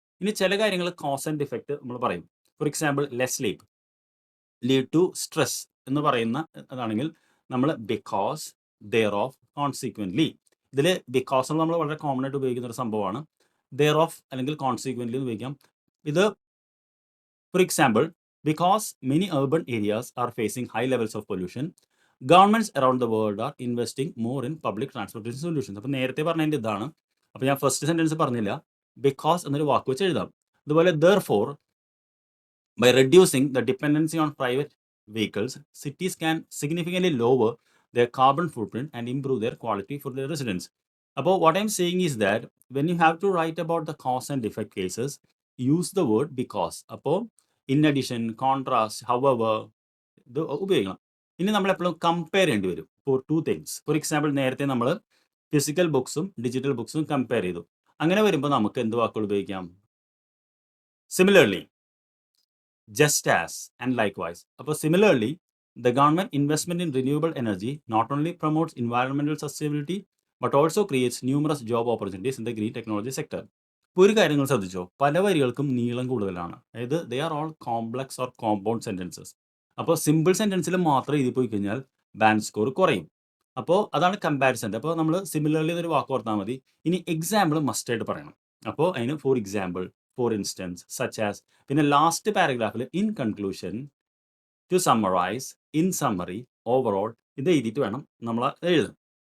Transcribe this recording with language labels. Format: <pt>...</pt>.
<ml>ഇനി ചില കാര്യങ്ങൾ കോസ് ആൻഡ് ഇഫക്റ്റ് നമ്മൾ പറയും. For example,</ml> <en>less sleep lead to stress</en> <ml>എന്ന് പറയുന്ന അതാണെങ്കിൽ നമ്മൾ ബിക്കോസ്, ദെയർ ഓഫ്, കോൺസിക്വൻ്റ്ലി. ഇതിൽ ബിക്കോസ് നമ്മൾ വളരെ കോമൺ ആയിട്ട് ഉപയോഗിക്കുന്ന ഒരു സംഭവമാണ്. ദെയർ ഓഫ് അല്ലെങ്കിൽ കോൺസിക്വൻ്റ്ലി എന്ന് ഉപയോഗിക്കാം. ഇത്</ml> <en>For example, because many urban areas are facing high levels of pollution, governments around the world are investing more in public transportation solutions.</en> <ml>അപ്പോൾ നേരത്തെ പറഞ്ഞതിൻ്റെ ഇതാണ്. അപ്പോൾ ഞാൻ ഫസ്റ്റ് സെൻറ്റൻസ് പറഞ്ഞില്ല, ബിക്കോസ് എന്നൊരു വാക്ക് വെച്ച് എഴുതാം. അതുപോലെ</ml> <en>therefore, by reducing the dependency on private vehicles, cities can significantly lower their carbon footprint and improve their quality for their residents.</en> <ml>അപ്പോൾ</ml> <en>what I'm saying is that when you have to write about the cause and effect cases, use the word because. അപ്പോൾ in addition, contrast, however,</en> <ml>ഇത് ഉപയോഗിക്കണം. ഇനി നമ്മൾ എപ്പോഴും compare ചെയ്യേണ്ടി വരും four two things. For example, നേരത്തെ നമ്മൾ ഫിസിക്കൽ ബുക്സും ഡിജിറ്റൽ ബുക്സും കമ്പയർ ചെയ്തു. അങ്ങനെ വരുമ്പോൾ നമുക്ക് എന്ത് വാക്കുകൾ ഉപയോഗിക്കാം?</ml> <en>Similarly, just as, and likewise.</en> <ml>അപ്പോൾ</ml> <en>similarly, the government investment in renewable energy not only promotes environmental sustainability but also creates numerous job opportunities in the green technology sector.</en> <ml>ഇപ്പോൾ ഒരു കാര്യങ്ങൾ ശ്രദ്ധിച്ചോ, പല വരികൾക്കും നീളം കൂടുതലാണ്. അതായത്</ml> <en>They are all complex or compound sentences.</en> <ml>അപ്പോൾ സിമ്പിൾ സെൻറ്റൻസിൽ മാത്രം ഇത് പോയി കഴിഞ്ഞാൽ ബാൻഡ് സ്കോർ കുറയും. അപ്പോൾ അതാണ് കമ്പാരിസൺ. അപ്പോൾ നമ്മൾ സിമിലർലി എന്നൊരു വാക്ക് ഓർത്താൽ മതി. ഇനി എക്സാമ്പിൾ മസ്റ്റായിട്ട് പറയണം. അപ്പോൾ അതിന് for example, for instance, such as, പിന്നെ last പാരഗ്രാഫിൽ in conclusion, to summarise, in summary, overall, ഇത് എഴുതിയിട്ട് വേണം നമ്മൾ എഴുതാൻ.</ml>